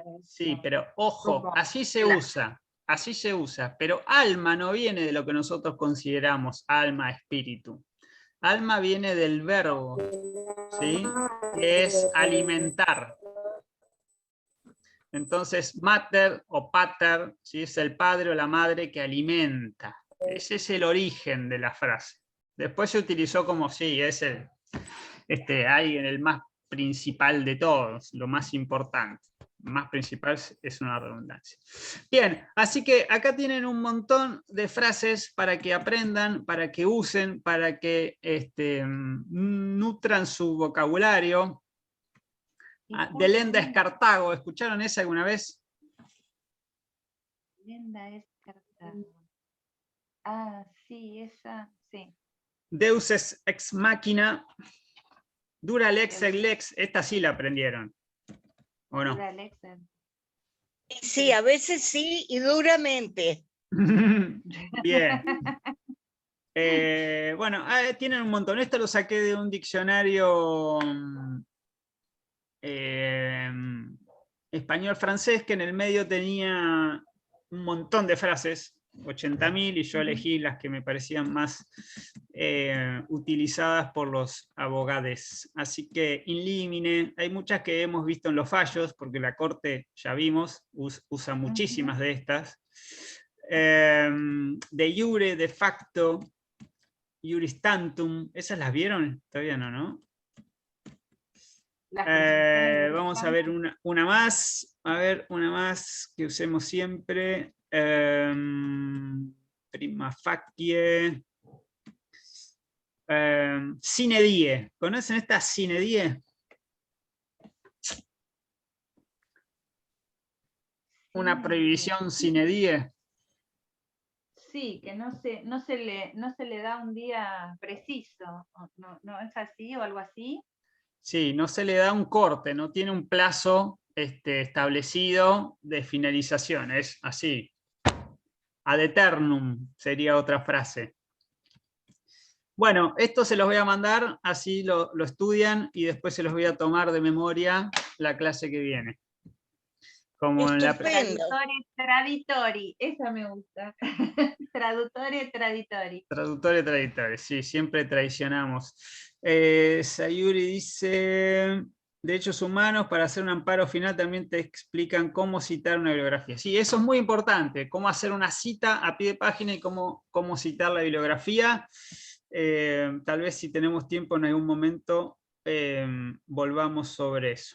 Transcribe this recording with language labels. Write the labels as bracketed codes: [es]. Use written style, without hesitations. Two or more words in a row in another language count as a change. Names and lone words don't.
[es] Sí, pero ojo, así se usa, pero alma no viene de lo que nosotros consideramos alma, espíritu. Alma viene del verbo, ¿sí? Que es alimentar. Entonces, [la] mater o pater, [es] ¿sí? Es el padre o la madre que alimenta. Ese es el origen de la frase. Después se utilizó como, sí, es alguien, el más principal de todos, lo más importante. Más principal es una redundancia. Bien, así que acá tienen un montón de frases para que aprendan, para que usen, para que nutran su vocabulario. [la] Delenda es Cartago, [es] ¿escucharon esa alguna vez? [la] Delenda es Cartago. [es] Ah, sí, esa, sí. [la] Deus ex machina. Dura lex ex lex, [es] esta sí la aprendieron, ¿o no? Sí, a veces sí y duramente. Bien. Bueno, tienen un montón. Esto lo saqué de un diccionario español-francés que en el medio tenía un montón de frases 80.000 y yo elegí las que me parecían más utilizadas por los abogados. Así que [la] in limine, [es] hay muchas que hemos visto en los fallos, porque la Corte, ya vimos, usa muchísimas de estas. [la] De iure, de facto, iuris tantum, [es] ¿esas las vieron? Todavía no, ¿no? Vamos a ver una más, una más que usemos siempre. [la] Prima facie. Sine die. [es] ¿Conocen esta [la] sine die? [es] Una prohibición [la] sine die. [es] Sí, que no se le da un día preciso. ¿No es así o algo así? Sí, no se le da un corte, no tiene un plazo establecido de finalización, es así. [la] Ad eternum [es] sería otra frase. Bueno, esto se los voy a mandar, así lo estudian y después se los voy a tomar de memoria la clase que viene. Como en la Traditori, esa me gusta. [it] Traduttore traditori. Traduttore traditori, [es] sí, siempre traicionamos. Sayuri dice, derechos humanos, para hacer un amparo final también te explican cómo citar una bibliografía. Sí, eso es muy importante, cómo hacer una cita a pie de página y cómo citar la bibliografía. Tal vez si tenemos tiempo en algún momento volvamos sobre eso.